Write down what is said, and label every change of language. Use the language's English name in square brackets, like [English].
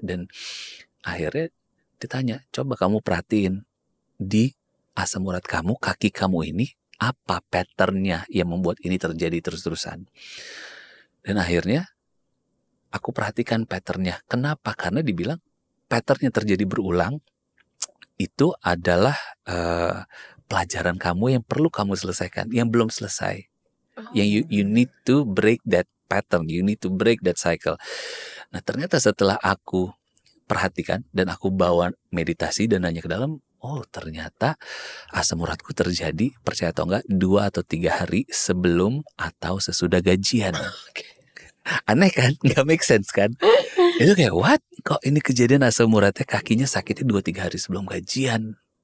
[Indonesian] Dan akhirnya ditanya, coba kamu perhatiin di asam urat kamu, kaki kamu ini apa patternnya yang membuat ini terjadi terus-terusan. Dan akhirnya aku perhatikan patternnya. Kenapa? Karena dibilang patternnya terjadi berulang itu adalah pelajaran kamu yang perlu kamu selesaikan, yang belum selesai. Yang [English] you need to break that pattern, you need to break that cycle. [Indonesian] Nah ternyata setelah aku perhatikan dan aku bawa meditasi dan nanya ke dalam, oh ternyata asam uratku terjadi, percaya atau enggak, 2 atau 3 hari sebelum atau sesudah gajian. Aneh kan? Gak make sense kan? Itu kayak what? Kok ini kejadian asam uratnya kakinya sakitnya 2-3 hari sebelum gajian.